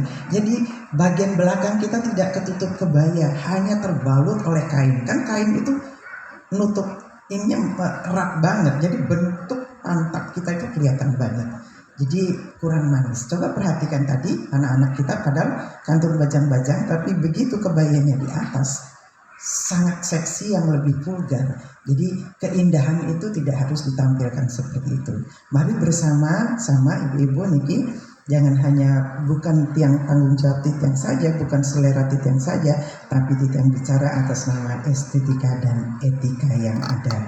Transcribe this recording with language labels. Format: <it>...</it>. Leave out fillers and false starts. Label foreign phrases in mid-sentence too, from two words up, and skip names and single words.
<id>Jadi bagian belakang kita tidak ketutup kebaya, hanya terbalut oleh kain. Kan kain itu nutup ininya erat banget. Jadi bentuk pantat kita itu kelihatan banget. Jadi kurang manis. Coba perhatikan tadi anak-anak kita padahal</id> <ban>kantun bajang-bajang,</ban> <id>tapi begitu kebayanya di atas sangat seksi yang lebih vulgar. Jadi keindahan itu tidak harus ditampilkan seperti itu. Mari bersama sama</id> <ban>ibu-ibu niki,</ban> <id>jangan hanya bukan tiang tanggung jawab titiang saja, bukan selera titiang saja, tapi titiang bicara atas nama estetika dan etika yang ada.</id>